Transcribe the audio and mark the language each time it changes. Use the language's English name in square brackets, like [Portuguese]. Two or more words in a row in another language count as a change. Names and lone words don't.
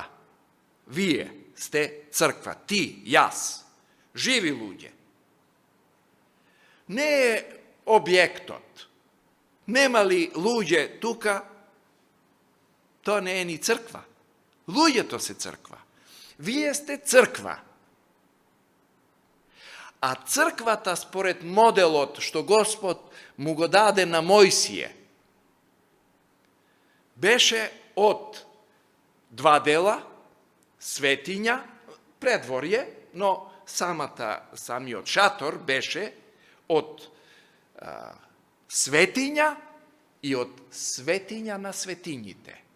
[Macedonian] Вие сте црква. Ти, јас, живи луѓе. Не е објектот. Нема ли луѓе тука, тоа не е ни црква. Луѓето се црква. Вие сте црква. а црквата според моделот што Господ му го даде на Мојсије, беше од два дела, светиња, предворје, но сами од шатор беше од светиња и од светиња на светињите.